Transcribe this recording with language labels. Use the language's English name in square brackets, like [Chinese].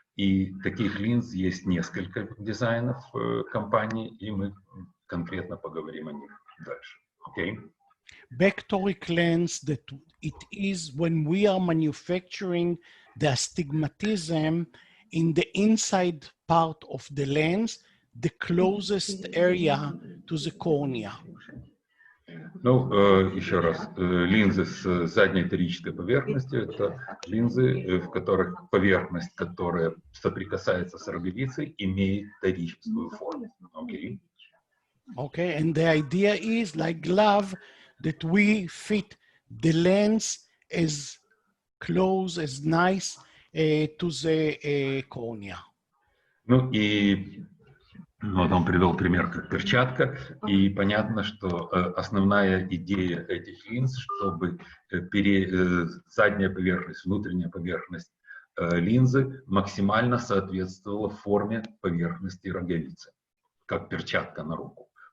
[Russian] И таких линз есть несколько дизайнов компании, и мы конкретно поговорим о них дальше. [English] Okay. Back toric lens, that it is when we are manufacturing the astigmatism in the inside part of the lens, the closest area to the cornea. [Russian] Ну, еще раз, линзы с задней торической поверхностью – это линзы, в которых поверхность, которая соприкасается с роговицей, имеет торическую форму. [English] Okay. Okay, and the idea is like glove, that we fit the lens as close, as nice to the cornea. [Russian] Ну и вот он привел пример как перчатка, и понятно, что основная идея этих линз, чтобы задняя поверхность, внутренняя поверхность линзы максимально соответствовала форме поверхности роговицы, как перчатка на руку.